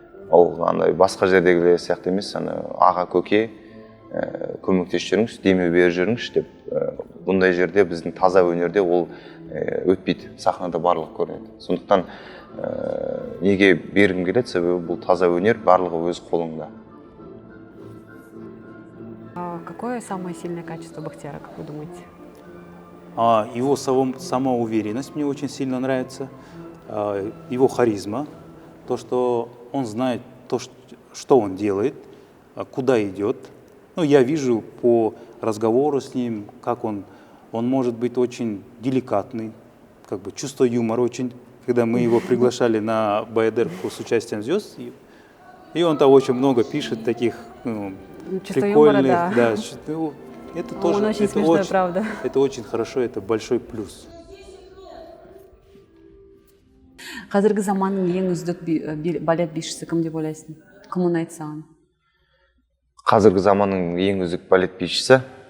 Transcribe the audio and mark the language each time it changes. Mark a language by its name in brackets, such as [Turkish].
[Kazakh] Ол андай басқа жердегілер сияқты емес, аға көке көмектесіп жүріңіз, демеу беріп жүріңіз деп. Бұндай жерде біздің таза өнерде ол өтпейді, сахнада барлығы көрінеді. Сондықтан неге бергім келеді, себебі бұл таза өнер, барлығы өз қолыңда. [Russian] Какое самое сильное качество Бахтияра, как вы думаете? Его самоуверенность мне очень сильно нравится, его харизма, то, что он знает то, что он делает, куда идет. Ну, я вижу по разговору с ним, как он может быть очень деликатный, как бы чувство юмора очень, когда мы его приглашали на баядерку с участием звезд, и он там очень много пишет таких прикольных, юмора, да. Это тоже, он очень смешной, правда. Это очень хорошо, это большой плюс. [Kazakh] Қазіргі заманның ең үздік балет бишісі кім деп ойлайсың? Кім ұнайды саған? Қазіргі заманның ең үздік балет бишісі?